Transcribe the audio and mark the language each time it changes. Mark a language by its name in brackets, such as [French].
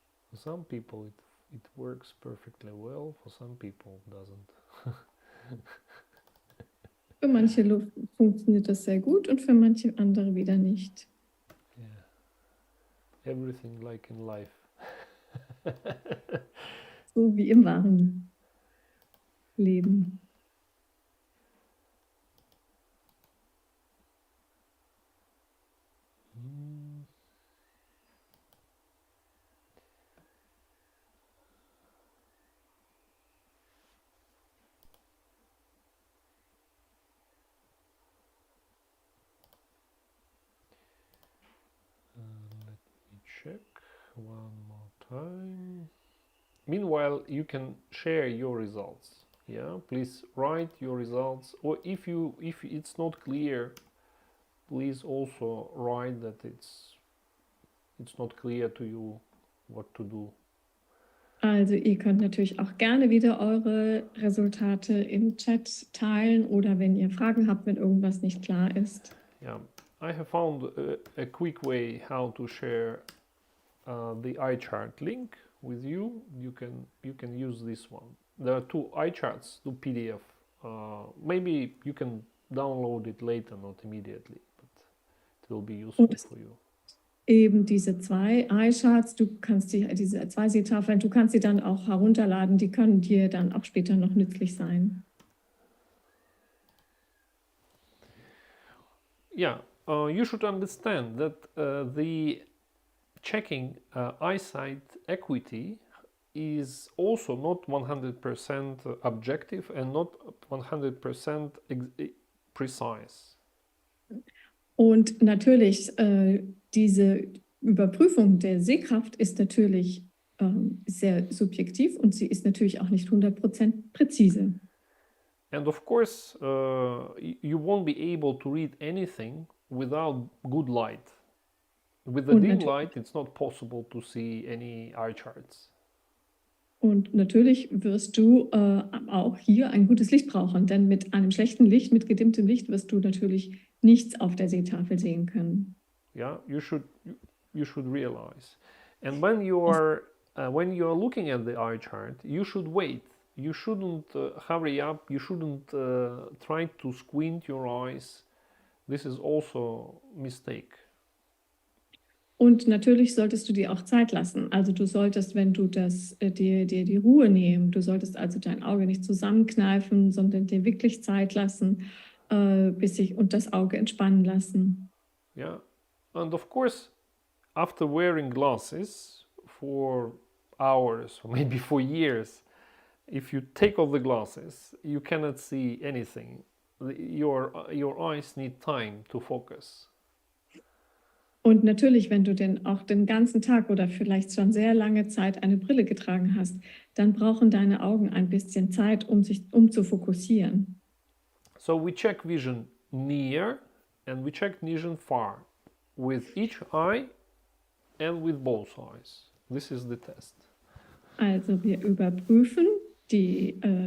[English] For some people it works perfectly well, for some people it doesn't. [German] Für manche funktioniert das sehr gut und für manche andere wieder nicht. [English] Yeah. Everything like in life. [German] So wie im wahren Leben. [English] Let me check one more time. Meanwhile, you can share your results. Yeah, please write your results, or if it's not clear, please also write that it's not clear to you what to do. [German] Also ihr könnt natürlich auch gerne wieder eure Resultate im Chat teilen oder wenn ihr Fragen habt, wenn irgendwas nicht klar ist. [English] Yeah, I have found a quick way how to share the eye chart link with you. You can use this one. There are two eye charts, two PDF. Maybe you can download it later, not immediately, but it will be useful for you. [German] Eben diese zwei Eye-Charts, diese zwei Sehtafeln, du kannst sie dann auch herunterladen, die können dir dann auch später noch nützlich sein. [English] Yeah, you should understand that the checking eyesight acuity is also not 100% objective and not 100% precise. [German] Und natürlich, diese Überprüfung der Sehkraft ist natürlich sehr subjektiv und sie ist natürlich auch nicht 100% präzise. [English] And of course, you won't be able to read anything without good light. With the dim light, it's not possible to see any eye charts. [German] Und natürlich wirst du auch hier ein gutes Licht brauchen, denn mit einem schlechten Licht, mit gedimmtem Licht, wirst du natürlich nichts auf der Seetafel sehen können. [English] Yeah, you should realize. And when you are looking at the eye chart, you should wait. You shouldn't hurry up. You shouldn't try to squint your eyes. This is also a mistake. [German] Und natürlich solltest du dir auch Zeit lassen. Also du solltest, wenn du dir die Ruhe nehmen, du solltest also dein Auge nicht zusammenkneifen, sondern dir wirklich Zeit lassen, und das Auge entspannen lassen. [English] Yeah, and of course, after wearing glasses for hours or maybe for years, if you take off the glasses, you cannot see anything. Your eyes need time to focus. [German] Und natürlich, wenn du auch den ganzen Tag oder vielleicht schon sehr lange Zeit eine Brille getragen hast, dann brauchen deine Augen ein bisschen Zeit, um zu fokussieren. [English] So we check vision near and we check vision far with each eye and with both eyes. This is the test. [German] Also wir überprüfen die